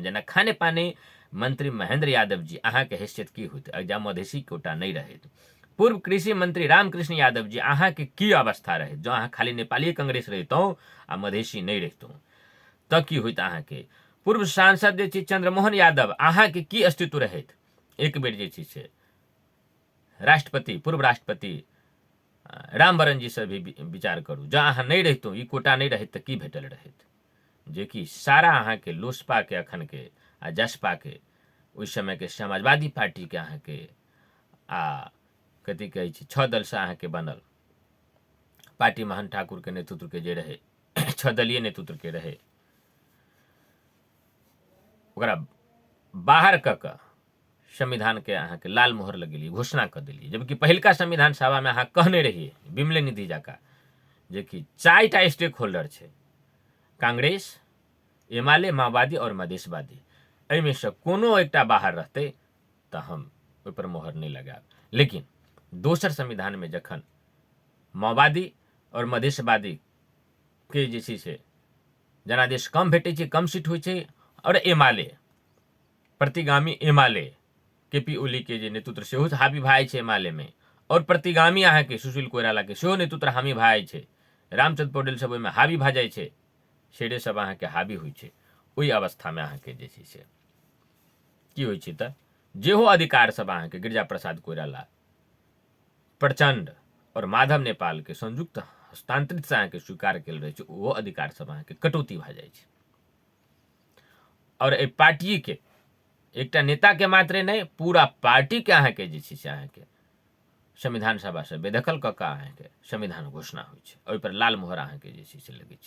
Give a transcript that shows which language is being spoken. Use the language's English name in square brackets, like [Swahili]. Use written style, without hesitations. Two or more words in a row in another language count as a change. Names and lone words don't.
[Maithili] जेना खाने पानी मंत्री महेंद्र यादव जी, अहाँके हैसियत की होइत जहाँ मधेसी कोटा नहीं रहैत। पूर्व कृषि मंत्री रामकृष्ण यादव जी, अहाँके की अवस्था रहे जो अहाँ खाली नेपाली कांग्रेस रहितौं आ मधेसी नहीं रहितौं, तऽ की होइत अहाँके। पूर्व सांसद जे छै चंद्रमोहन यादव, अहाँके की अस्तित्व रहैत। एक बेर जे छै से राष्ट्रपति, पूर्व राष्ट्रपति रामवरण जी से भी विचार करू, जँ अहाँ नहीं रहितौं, ई कोटा नहीं रहैत तऽ की भेटल रहैत। जेकि सारा अहाँके लोसपा के अखन के आ जसपा के ओहि समय के समाजवादी पार्टी के अहाँके आ कथी कहै छै 6 दल से अहाँके बनल पार्टी महन ठाकुर के नेतृत्व के जे रहे 6 दलीय नेतृत्व के रहे, ओकरा बाहर कऽ कऽ संविधान के अहाँके लाल मोहर लगेलिए, घोषणा कर दिलिए। जबकि पहिलका संविधान सभा में अहाँ कहने रहिए बिमले निधि जका जे कि 4टा [English] stake holder [Maithili] छै, कांग्रेस, एमाले, माओवादी और मधेशवादी, एहिमे से कोनो एकटा बाहर रहतै तऽ हम ओहिपर मोहर नहीं लगायब। लेकिन दोसर संविधान में जखन माओवादी और मधेशवादी के जे छै से जनादेश कम भेटै छै, कम सीट होइ छै, और एमाले प्रतिगामी एमाले केपी ओली के जे नेतृत्व सेहो हावी भए छै एमाले में, और प्रतिगामी अहाँके सुशील कोइराला के सेहो नेतृत्व हावी भए छै, रामचंद्र पौडेल सब ओहिमे हावी भए जाइ छै, शेरे सब अहाँके हावी होइ छै। ओहि अवस्था में अहाँके जे छै से की होइ छै तऽ जेहो अधिकार सब अहाँके गिरिजा प्रसाद कोइराला, प्रचंड और माधव नेपाल के संयुक्त हस्तांतरित से अहाँके स्वीकार कल रहे छै, ओहो अधिकार सब अहाँके कटौती भए जाइ छै। और एहि पार्टी के एकटा नेता के मात्रे नहीं, पूरा पार्टी के अहाँके जे छै से अहाँके संविधान सभा से बेदखल कऽ कऽ अहाँके संविधान घोषणा होइ छै, ओहि पर लाल मोहर अहाँके जे छै से लगै छै।